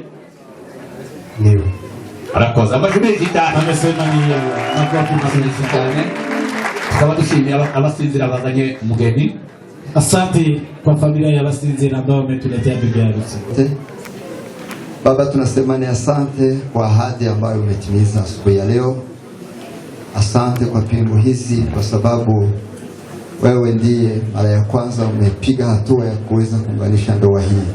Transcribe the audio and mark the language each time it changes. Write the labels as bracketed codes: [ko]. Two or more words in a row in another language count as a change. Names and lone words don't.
[sw] Ndio. [rw] Arakoze amashuri cyane. [sw] Amesema ni yeye. Nakofi mazuri cyane. [rw] Tukaba dushimira abasinzira bazanye umugeni. [sw] Asante kwa familia ya Basinzira ambao wametuletea bibi harusi. Baba, tunasema ni asante kwa ahadi ambayo umetimiza asubuhi ya leo. Asante kwa pingu hizi kwa sababu wewe ndiye mara ya kwanza umepiga hatua ya kuweza kuunganisha ndoa hii.